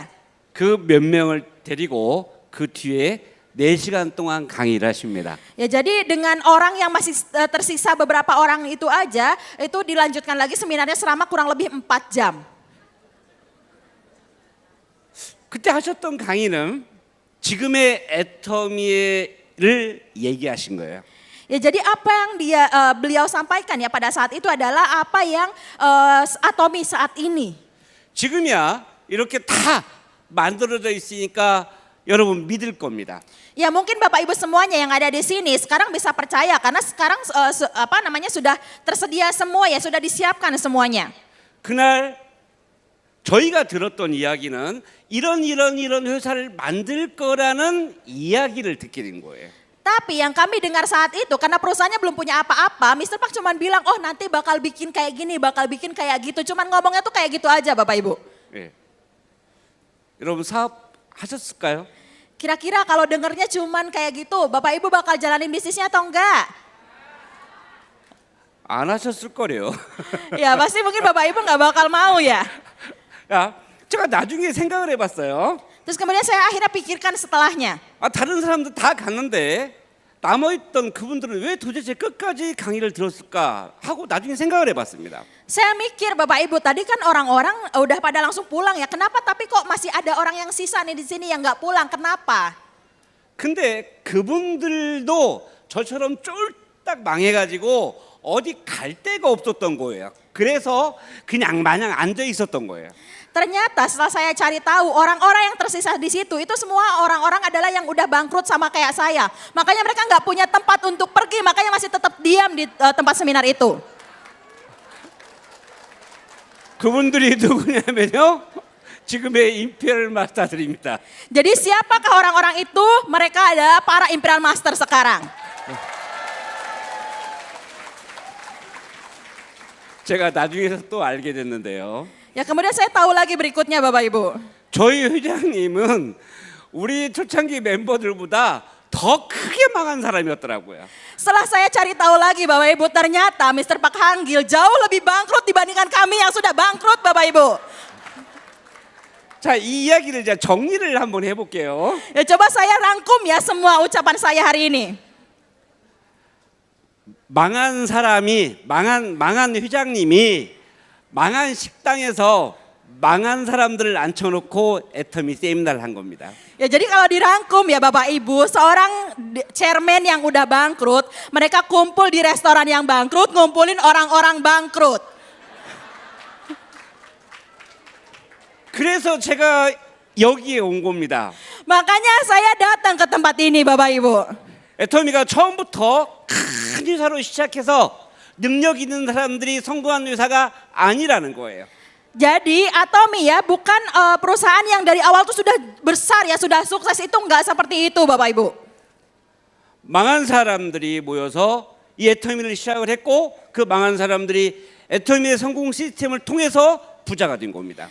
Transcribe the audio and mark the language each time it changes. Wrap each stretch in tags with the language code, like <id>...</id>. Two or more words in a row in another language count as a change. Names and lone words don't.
<ko>그 몇 명을 데리고 그 뒤에 4시간 동안 강의를 하십니다.</ko> <id>Ya, jadi dengan orang yang masih tersisa beberapa orang itu aja, itu dilanjutkan lagi seminarnya selama kurang lebih 4 jam.</id> <ko>그때 하셨던 강의는 지금의 애터미를 얘기하신 거예요.</ko> <id>Ya, jadi apa yang beliau sampaikan ya pada saat itu adalah apa yang Atomi saat ini.</id> <ko>지금이야 이렇게 다 만들어져 있으니까 여러분 믿을 겁니다.</ko> <id>Ya, mungkin Bapak Ibu semuanya yang ada di sini sekarang bisa percaya karena sekarang sudah tersedia semua ya, sudah disiapkan semuanya.</id> <ko>그날 저희가 들었던 이야기는 이런 회사를 만들 거라는 이야기를 듣게 된 거예요.</ko> <id>Tapi yang kami dengar saat itu karena perusahaannya belum punya apa-apa, Mr. Park cuman bilang, "Oh, nanti bakal bikin kayak gini, bakal bikin kayak gitu." Cuman ngomongnya tuh kayak gitu aja, Bapak Ibu.</id> <ko>예. 여러분 사업 하셨을까요?</ko> <id>Kira-kira kalau dengernya cuman kayak gitu, Bapak Ibu bakal jalanin bisnisnya atau enggak?</id> <ko>안 하셨을 거래요.</ko> <id>Ya, pasti mungkin Bapak Ibu nggak bakal mau ya.</id> <ko>야, 제가 나중에 생각을 해봤어요.</ko> <id>Terus kemudian saya akhirnya pikirkan setelahnya.</id> <ko>아, 다른 사람들 다 갔는데 남아있던 그분들은 왜 도대체 끝까지 강의를 들었을까 하고 나중에 생각을 해봤습니다.</ko> <id>Saya mikir Bapak Ibu, tadi kan orang-orang udah pada langsung pulang ya. Kenapa tapi kok masih ada orang yang sisa nih di sini yang nggak pulang? Kenapa?</id> <ko>근데 그분들도 저처럼 쫄딱 망해가지고 어디 갈 데가 없었던 거예요. 그래서 그냥 마냥 앉아 있었던 거예요.</ko> <id>Ternyata setelah saya cari tahu orang-orang yang tersisa di situ itu semua orang-orang adalah yang udah bangkrut sama kayak saya. Makanya mereka nggak punya tempat untuk pergi, makanya masih tetap diam di tempat seminar itu.</id> <ko>그분들이 누구냐면요. 지금의 임페리얼 마스터들입니다.</ko> <id>Jadi siapakah orang-orang itu? Mereka adalah para Imperial Master sekarang.</id> <ko>제가 나중에서 또 알게 됐는데요.</ko> <id>Ya, kemudian saya tahu lagi berikutnya Bapak Ibu.</id> <ko>저희 회장님은 우리 초창기 멤버들보다 더 크게 망한 사람이었더라고요.</ko> <id>Setelah saya cari tahu lagi Bapak Ibu, ternyata Mr. Park Han-gil jauh lebih bangkrut dibandingkan kami yang sudah bangkrut Bapak Ibu.</id> <ko>자, 이 이야기를 이제 정리를 한번 해볼게요.</ko> <id>Ya, coba saya rangkum ya semua ucapan saya hari ini.</id> <ko>망한 사람이 망한 회장님이 망한 식당에서 망한 사람들을 앉혀놓고 애터미 세미나를 한 겁니다.</ko> <id>Ya, jadi kalau dirangkum ya Bapak Ibu, seorang chairman yang udah bangkrut, mereka kumpul di restoran yang bangkrut, ngumpulin orang-orang bangkrut.</id> <ko>그래서 제가 여기에 온 겁니다.</ko> <id>Makanya saya datang ke tempat ini Bapak Ibu.</id> <ko>애터미가 처음부터 큰 회사로 시작해서 능력 있는 사람들이 성공한 회사가 아니라는 거예요.</ko> <id>Jadi Atomi ya bukan perusahaan yang dari awal tuh sudah besar ya, sudah sukses, itu enggak seperti itu Bapak Ibu.</id> <ko>망한 사람들이 모여서 이 애터미를 시작을 했고 그 망한 사람들이 애터미의 성공 시스템을 통해서 부자가 된 겁니다.</ko>